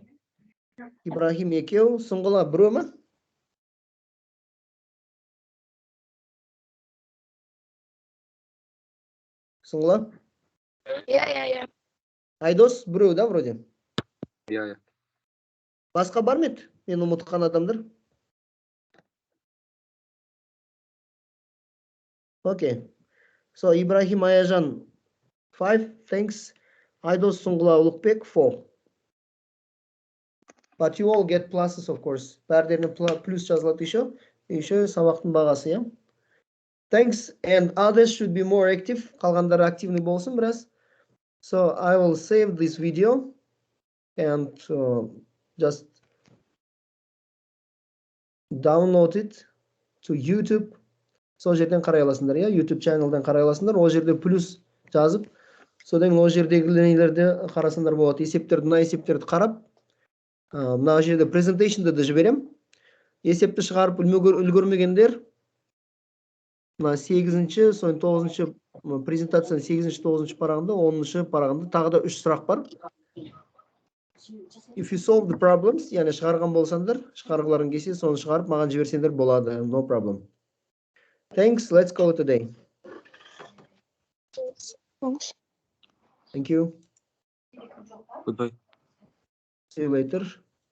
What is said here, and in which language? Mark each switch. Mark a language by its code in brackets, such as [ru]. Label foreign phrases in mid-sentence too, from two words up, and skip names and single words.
[kk] Ибрахим екеу, Сұңғыла біреу ма? Сұңғыла? Иә. Айдос біреу да вроде? Иә. Басқа бар ма еді? Мен ұмытқан адамдар. [en] Okay. So Ibrahim Ayajan 5, thanks. [kk] Айдос Сұңғыла Ұлықбек 4. [en] But you all get pluses, of course. [kk] Бәрдеріне плюс жазылады еще сабақтың бағасы, иә? [en] Thanks, and others should be more active. [kk] Қалғандар активный болсын біраз. [en] So I will save this video and just download it to YouTube. [kk] Сол жерден қарай аласыңдар, иә? YouTube channel'дан қарай аласыңдар. Ол жерде плюс жазып, содан ол жердегі нелерді қарасыңдар болады. Мына есептерді қарап, мына жерде презентейшнді де жіберем. Есепті шығарып үлгермегендер, мына 8-ші, соң 9-ші презентацияның 8-ші, 9-ші парағында, 10-ші парағында тағы да 3 сұрақ бар. [en] If you solve the problems, [kk] яғни шығарған болсаңдар, шығарғыларың келсе, соны шығарып маған жіберсеңдер болады. [en] No problem. Thanks. Let's call it a day. Thank you. Goodbye. See you later.